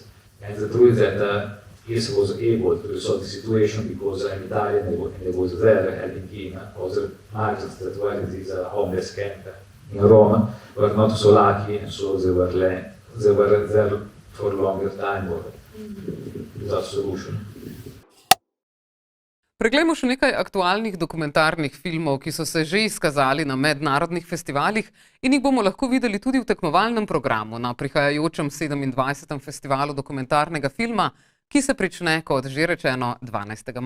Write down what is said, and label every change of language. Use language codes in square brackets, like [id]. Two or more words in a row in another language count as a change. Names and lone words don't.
[en] And the truth is that Issa was able to resolve the situation because I'm Italian and I was there helping him. Other migrants that were in this homeless camp in Rome were not so lucky, and so they were there for a longer time or without solution. [sl] Preglejmo še nekaj aktualnih dokumentarnih filmov, ki so se že izkazali na mednarodnih festivalih in jih bomo lahko videli tudi v tekmovalnem programu na prihajajočem 27. festivalu dokumentarnega filma, ki se prične, kot že rečeno, 12.